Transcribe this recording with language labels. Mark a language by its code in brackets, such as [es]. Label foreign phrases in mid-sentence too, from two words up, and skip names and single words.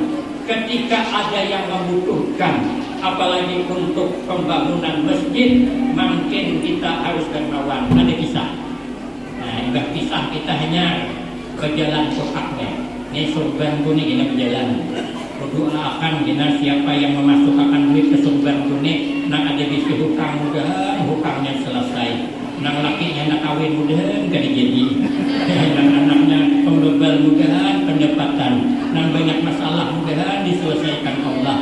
[id] Ketika ada yang membutuhkan, apalagi untuk pembangunan masjid, makin kita harus dermawan. Ada kisah. Nah, enggak kisah kita hanya berjalan sokaknya. Ini surban kuning ini berjalan. [bjn] Berdoakan gina siapa yang memasukkan duit ke surban kuning, nak ada bisi hutang mudahan hutangnya selesai. Nang lakinya nak kawin mudahan gak jadi. Nang anaknya pembebal mudahan pendapatan. Nang banyak masalah mudahan diselesaikan Allah.